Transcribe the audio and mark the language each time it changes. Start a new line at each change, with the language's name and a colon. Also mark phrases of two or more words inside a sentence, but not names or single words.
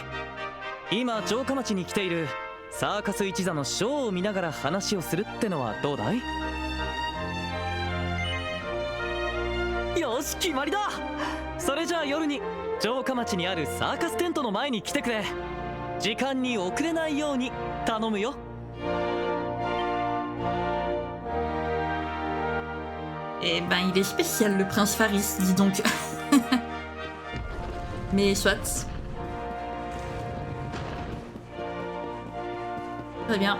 Japanese: 今城下町に来ているサーカス一座のショーを見ながら話をするってのはどうだい？よし、決まりだ。それじゃあ夜に城下町にあるサーカステントの前に来てくれ。時間に遅れないように頼むよ。
French: Eh ben, il est spécial, le prince Faris, dis donc. Mais soit. Très bien.